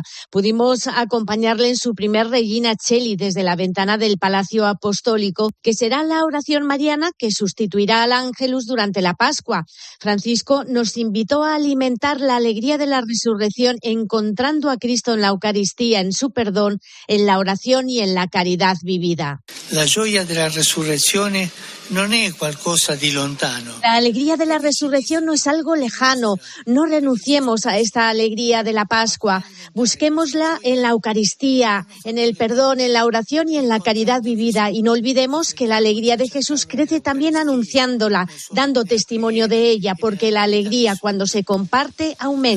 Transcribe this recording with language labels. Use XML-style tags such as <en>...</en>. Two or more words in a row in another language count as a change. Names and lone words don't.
<es>Pudimos acompañarle en su primer Regina Coeli desde la ventana del Palacio Apostólico, que será la oración mariana que sustituirá al Ángelus durante la Pascua. Francisco nos invitó a alimentar la alegría de la resurrección encontrando a Cristo en la Eucaristía, en su perdón, en la oración y en la caridad vivida.</es> <it>La gioia della resurrezione non è qualcosa di lontano.</it> <es>La alegría de la resurrección no es algo lejano. No renunciemos a esta alegría de la Pascua. Busquémosla en la Eucaristía, en el perdón, en la oración y en la caridad vivida. Y no olvidemos que la alegría de Jesús crece también anunciándola, dando testimonio de ella, porque la alegría cuando se comparte aumenta.</es>